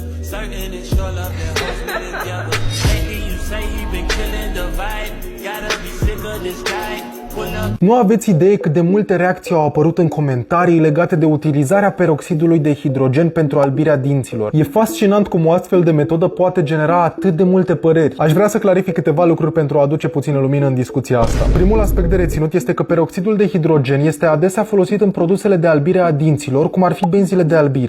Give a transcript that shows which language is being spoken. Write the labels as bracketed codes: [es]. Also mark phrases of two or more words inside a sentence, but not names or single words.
[en] Certain it's your love that holds me together. Lately you say he been killing the vibe. Gotta be sick of this guy. [ro] Nu aveți idee cât de multe reacții au apărut în comentarii legate de utilizarea peroxidului de hidrogen pentru albirea dinților. E fascinant cum o astfel de metodă poate genera atât de multe păreri. Aș vrea să clarific câteva lucruri pentru a aduce puțină lumină în discuția asta. Primul aspect de reținut este că peroxidul de hidrogen este adesea folosit în produsele de albire a dinților, cum ar fi benzile de albire.